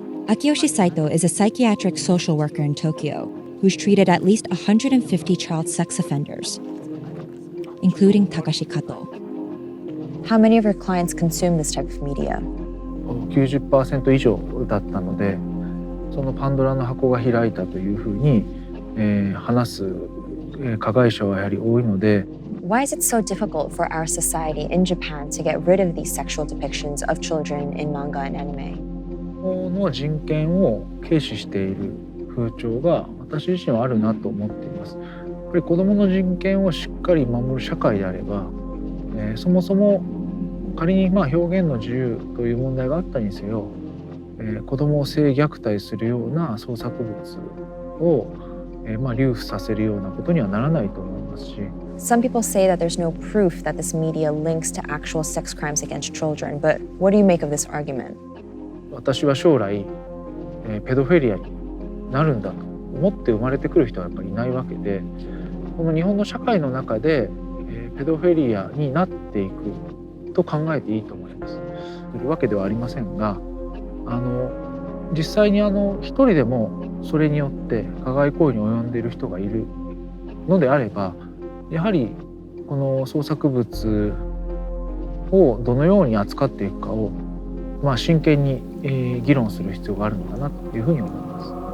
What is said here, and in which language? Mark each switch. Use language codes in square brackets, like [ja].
[en] Akiyoshi Saito is a psychiatric social worker in Tokyo who's treated at least 150 child sex offenders, including Takashi Kato. How many of your clients consume this type of media? [ja] 90% 以上だったので、そのパンドラの箱が開いたというふうに、話す、加害者はやはり多いので。 [en] Why is it so difficult for our society in Japan to get rid of these sexual depictions of children in manga and anime? [ja] の人権を軽視している風潮が私自身はあるなと思っています。やっぱり子どもの人権をしっかり守る社会であれば、そもそも仮に表現の自由という問題があったにせよ、子どもを性虐待するような創作物を、流布させるようなことにはならないと思いますし。 [en] Some people say that there's no proof that this media links to actual sex crimes against children, but what do you make of this argument? [ja] 私は将来、ペドフィリアになるんだと思って生まれてくる人はやっぱりいないわけで、この日本の社会の中で、ペドフィリアになっていくと考えていいと思います。するわけではありませんが、実際に一人でもそれによって加害行為に及んでいる人がいるのであれば、やはりこの創作物をどのように扱っていくかを、真剣に、議論する必要があるのかなというふうに思います。